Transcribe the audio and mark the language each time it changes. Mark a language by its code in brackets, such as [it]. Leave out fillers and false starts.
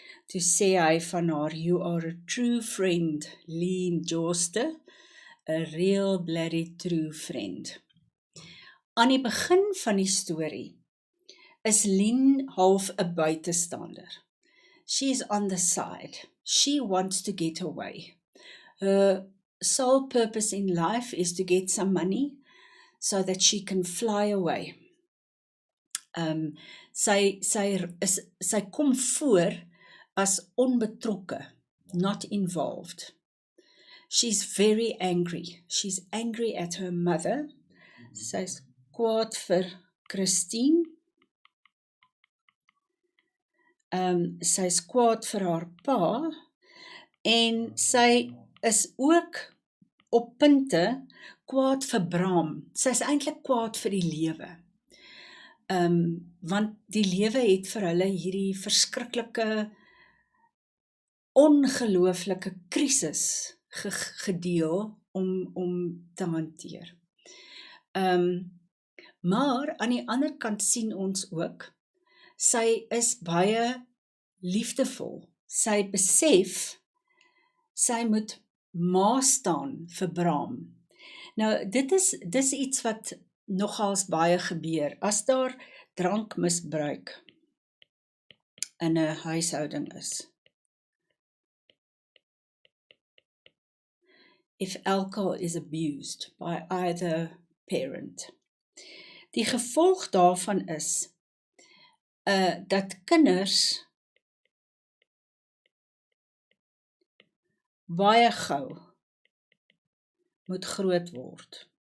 [af] Toe sê hy van haar, [en] "You are a true friend, Lien Jooste, a real bloody true friend." [af] Aan die begin van die storie is Lien half 'n buitestander. [en] She's on the side. She wants to get away. Her sole purpose in life is to get some money so that she can fly away. [af] Sy kom voor as onbetrokke, [en] not involved. She's very angry. She's angry at her mother. [af] Sy's kwaad vir Christine. Sy's kwaad vir haar pa, en sy is ook op punte kwaad vir Bram. Sy's eintlik kwaad vir die lewe. Want die lewe het vir hulle hierdie verskriklike, ongelooflike krisis gedeel om te hanteer. Maar aan die ander kant sien ons ook, sy is baie liefdevol. Sy besef, sy moet ma staan vir Bram. Nou, dis iets wat nogals baie gebeur. As daar drankmisbruik in 'n huishouding is. [en] If alcohol is abused by either parent. [af] Die gevolg daarvan is, dat kinders baie gou moet groot word.